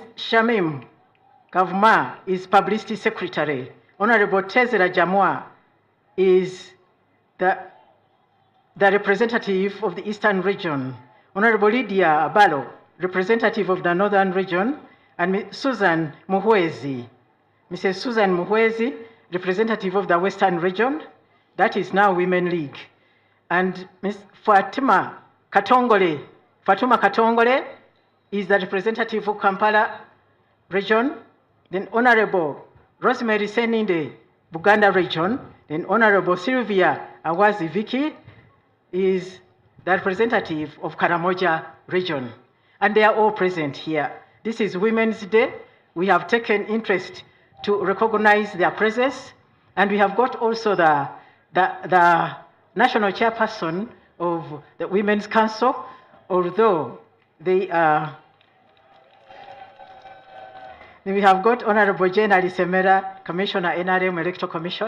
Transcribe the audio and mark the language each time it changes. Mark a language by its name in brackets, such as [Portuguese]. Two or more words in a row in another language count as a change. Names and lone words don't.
[English] Shamim Kavma is Publicity Secretary. Honorable Tezera Jamwa is the representative of the Eastern Region. Honorable Lydia Abalo, representative of the Northern Region, and Ms. Susan Muhwezi. Mrs. Susan Muhwezi, representative of the Western Region, that is now Women League. And Ms. Fatuma Katongole is the representative of Kampala Region. Then Honorable Rosemary Seninde, Buganda Region. Then Honorable Sylvia Awazi Vicky is the representative of Karamoja Region. And they are all present here. This is Women's Day. We have taken interest to recognize their presence. And we have got also the national chairperson of the Women's Council, although they are, We have got Honorable Jane Alisemera, Commissioner, NRM Electoral Commission.